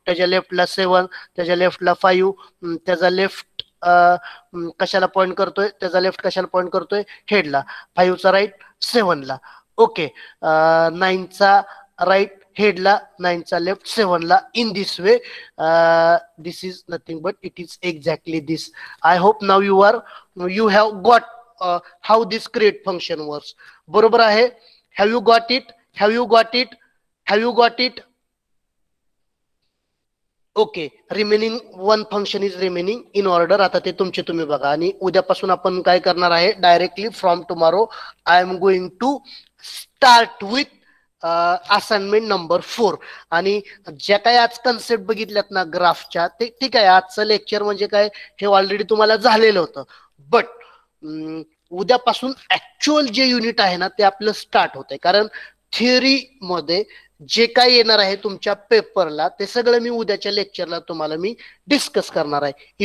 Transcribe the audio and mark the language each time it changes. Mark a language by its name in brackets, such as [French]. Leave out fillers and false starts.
[Marathi] त्याच्या लेफ्टला 7, त्याच्या लेफ्टला 5. त्याचा लेफ्ट कशाला पॉइंट करतोय? त्याचा लेफ्ट कशाला पॉइंट करतोय? हेडला. 5चा right 7ला. Okay, 9चा right हेडला, 9चा left 7ला. [English] In this way, this is nothing but it is exactly this. I hope now you have got how this create function works. [Marathi] बरोबर आहे? [English] have you got it? have you got it? have you got it? Okay, remaining 1 function is remaining in order. [Marathi] आता ते तुमचे तुम्ही बघा. आणि उद्यापासून आपण काय करणार आहे? [English] Directly from tomorrow I am going to start with assignment number 4. [Marathi] आणि ज्या काही आज कन्सेप्ट बघितल्यात ना ग्राफच्या, ते ठीक आहे. आजचं लेक्चर म्हणजे काय, हे ऑलरेडी तुम्हाला झालेलं होतं. बट उद्यापासून ऍक्च्युअल जे युनिट आहे ना ते आपलं स्टार्ट होतंय. कारण थिअरी मध्ये जे काय येणार आहे तुमच्या पेपरला, ते सगळं मी उद्याच्या लेक्चरला तुम्हाला मी डिस्कस करणार आहे.